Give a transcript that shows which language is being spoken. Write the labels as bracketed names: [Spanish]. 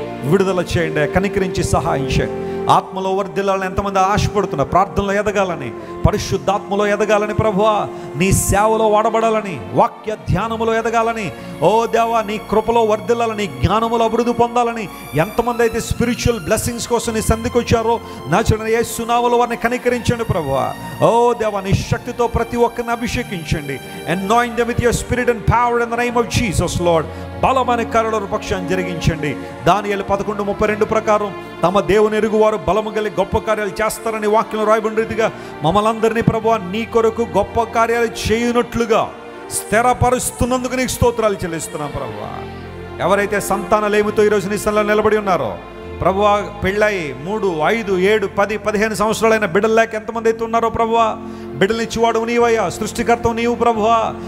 [Telugu] విడుదల చేయండి, కనికరించి సహాయం చేయండి. ఆత్మలో వర్ధిల్లాలని ఎంతమంది ఆశపడుతున్నారు, ప్రార్థనలో ఎదగాలని, పరిశుద్ధాత్మలో ఎదగాలని ప్రభువా, నీ సేవలో వాడబడాలని, వాక్య ధ్యానములో ఎదగాలని, ఓ దేవా నీ కృపలో వర్ధిల్లాలని, జ్ఞానములో అభివృద్ధి పొందాలని ఎంతమంది అయితే స్పిరిచువల్ బ్లెస్సింగ్స్ కోసం నీ సంధికి వచ్చారో నా చూడండి యేసు నామములో వారిని కనికరించండి ప్రభువా. ఓ దేవా నీ శక్తితో ప్రతి ఒక్కరిని అభిషేకించండి. [English] Anoint them with your spirit and power in the name of Jesus Lord. [Telugu] బలమైన కార్యాల పక్షాన్ని జరిగించండి. దానియేలు 11:32 ప్రకారం తమ దేవుని ఎరుగువారు బలము గల గొప్ప కార్యాలు చేస్తారని వాక్యం రాయబడిన రీతిగా మమ్మల్ని అందరినీ ప్రభువా నీ కొరకు గొప్ప కార్యాలు చేయునట్లుగా స్థిరపరుస్తున్నందుకు నీకు స్తోత్రాలు చెల్లిస్తున్నాం ప్రభువా. ఎవరైతే సంతానలేమితో ఈరోజు నీ సన్నిధిలో నిలబడి ఉన్నారో ప్రభువా, పెళ్ళై 3, 5, 7, 10, 15 సంవత్సరాలైన బిడ్డలు లేక ఎంతమంది అయితే ఉన్నారో ప్రభువా, బిడ్డలనిచ్చివాడు నీవయ్యా, సృష్టికర్తవు నీవు ప్రభువా.